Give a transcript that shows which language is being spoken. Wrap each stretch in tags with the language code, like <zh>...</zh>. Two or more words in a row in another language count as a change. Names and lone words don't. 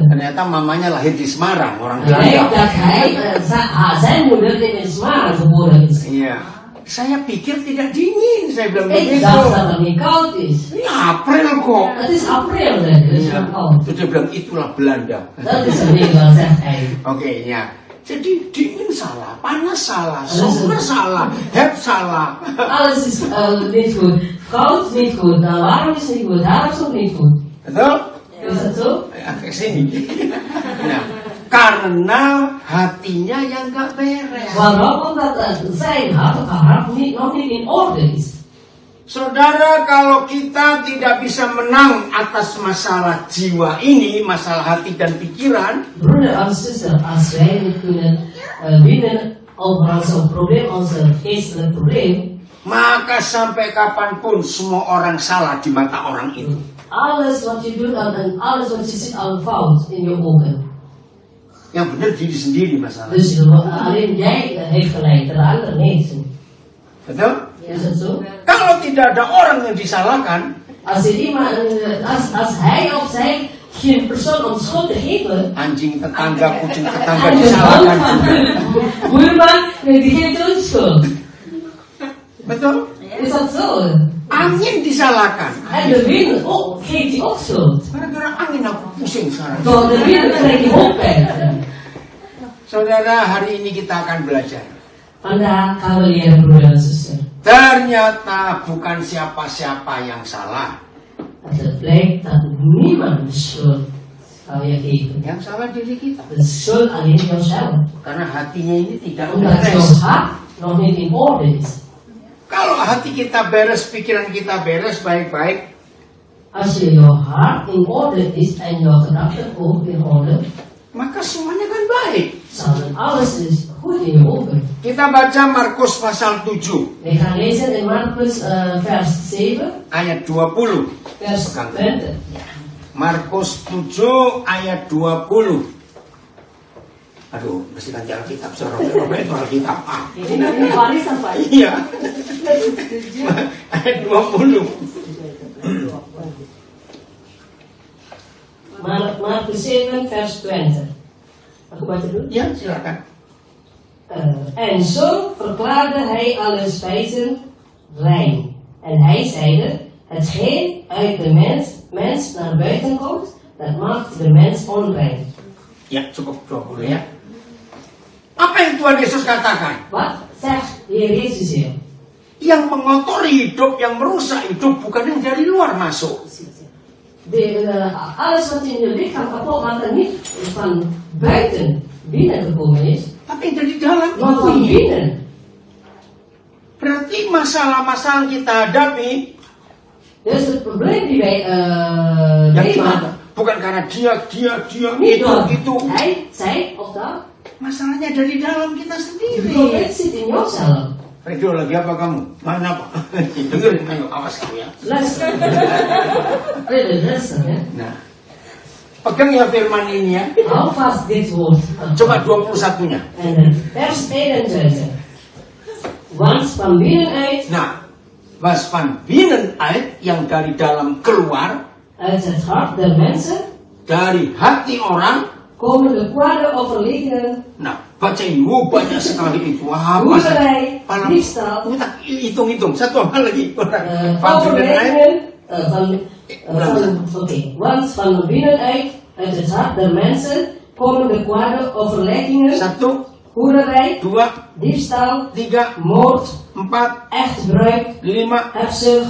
<id>Ternyata mamanya lahir di Semarang, orang</id> <nl>Hij</nl> <id>Belanda.</id> <nl>dat hij, zijn moeder in Semarang geboren is.</nl> <id>Iya. Saya pikir tidak dingin, saya bilang</id> <nl>Ik</nl> <id>begitu.</id> <nl>dacht dat het niet koud is.</nl> <id>Ini April kok.</id> <nl>Het is april, dus het is</nl> <id>Iya.</id> <nl>wel koud.</nl> <id>Terus dia bilang itulah Belanda.</id> <nl>Dat is een Nederland, zegt hij.</nl> <id>Oke, ya. Jadi dingin salah, panas salah, zomer salah, heb salah.</id> <nl>Alles is niet goed. Koud is niet goed. Nou, warm is niet goed. Herfst ook niet goed.</nl> <id>Betul?</id> <nl>Is dat zo?</nl> <id>Ya, ke sini. Nah, karena hatinya yang gak beres.</id> <nl>Waarom? Omdat zijn hart of haar hart nog niet in orde is.</nl> <id>Saudara, kalau kita tidak bisa menang atas masalah jiwa ini, masalah hati dan pikiran,</id> <nl>Broeder en zuster, als wij niet kunnen winnen over ons probleem, onze geestelijk probleem,</nl> <id>maka sampai kapanpun semua orang salah di mata orang itu.</id> <nl>alles wat je doet en alles wat je ziet al fout in je ogen.</nl> <id>Yang benar diri sendiri masalah.</id> <nl>Dus alleen jij heeft gelijk, de ander niet.</nl> <id>Betul?</id> <nl>Is dat zo?</nl> <id>Kalau tidak ada orang yang disalahkan,</id> <nl>Als er iemand, als hij of zij geen persoon om schuld te geven,</nl> <id>anjing tetangga, kucing tetangga</id> <nl>en de</nl> <id>disalahkan</id> <nl>man</nl> <id>juga.</id> <nl>van de buurman, die geeft ook schuld.</nl> <id>Betul?</id> <nl>Is dat zo?</nl> <id>Angin disalahkan.</id> <nl>En de wind geeft hij ook schuld.</nl> <id>Gara-gara angin aku pusing sekarang.</id> <nl>Door de wind krijg je hoofdpijn.</nl> <id>Saudara, hari ini kita akan belajar.</id> <nl>Vandaag gaan we leren, broeder en zuster.</nl> <id>Ternyata bukan siapa-siapa yang salah.</id> <nl>Dat het blijkt dat niemand de schuld zou je geven.</nl> <id>Yang salah diri kita.</id> <nl>De schuld alleen jouzelf.</nl> <id>Karena hatinya ini tidak</id> <nl>Omdat jouw</nl> <id>beres.</id> <nl>hart nog niet in orde is.</nl> <id>Kalau hati kita beres, pikiran kita beres baik-baik,</id> <nl>Als je jouw hart in orde is en jouw gedachten ook in orde,</nl> <id>maka semuanya kan baik.</id> <nl>dan alles is goed in je ogen.</nl> <id>Kita baca Markus pasal 7</id> <nl>We gaan lezen in Markus vers 7,</nl> <id>ayat 20.</id> <nl>vers 20.</nl> <id>Markus 7 ayat 20. Aduh, mesti ganti Alkitab, Robert itu Alkitab.</id> <nl>Waar is dat van?</nl> <id>Iya. Ayat 20. Markus 7,</id> <nl>vers 20. Mag ik wat te doen?</nl> <id>Ya, silakan.</id> <nl>En zo verklaarde hij alle spijzen rein. En hij zeide, hetgeen uit de mens naar buiten komt, dat maakt de mens onrein.</nl> <id>Ya, cukup 20 ya. Apa yang Tuhan Yesus katakan?</id> <nl>Wat zegt de Heer Jezus hier?</nl> <id>Yang mengotori hidup, yang merusak hidup, bukan yang dari luar masuk.</id> <nl>Alles wat in je lichaam kapot maakt, dat niet van buiten binnengekomen is,</nl> <id>Tapi yang dari dalam</id> <nl>maar van</nl> <id>itu.</id> <nl>binnen.</nl> <id>Berarti masalah-masalah yang kita hadapi,</id> <nl>Dus het probleem die wij</nl> <id>yang kita,</id> <nl>meemaken,</nl> <id>bukan karena dia,</id> <nl>niet door</nl> <id>itu.</id> <nl>hij, zij of dat,</nl> <id>Masalahnya dari dalam kita</id> <nl>het</nl> <id>sendiri.</id> <nl>probleem zit in jouzelf.</nl> <id>Fredo, lagi apa kamu? Mana Pak? Dengerin, ayo, awas kamu ya.</id> <nl>Luister. Luister, hè.</nl> <id>Nah, pegang ya firman ini ya.</id> <nl>Hou vast dit woord.</nl> <id>Coba 21-nya.</id> <nl>En vers 21. Want van binnenuit,</nl> <id>Nah,</id> <nl>was van binnenuit</nl> <id>yang dari dalam keluar,</id> <nl>uit het hart der mensen,</nl> <id>dari hati orang.</id> <nl>komen de kwade overledenen,</nl> <id>Nah, bacain, banyak sekali itu. Wah,</id> <nl>hoererij,</nl> <id>Malam.</id> <nl>diefstal,</nl> <id>Hitung-hitung, satu hal lagi.</id> <nl>Van binnenuit. overledenen, oké. Want van binnenuit, uit het hart der mensen, komen de kwade overleggingen,</nl> <id>Satu,</id> <nl>hoerderij,</nl> <id>2,</id> <nl>diefstal,</nl> <id>3,</id> <nl>moord,</nl> <id>4,</id> <nl>echtbreuk,</nl> <id>5,</id> <nl>hebzucht,</nl>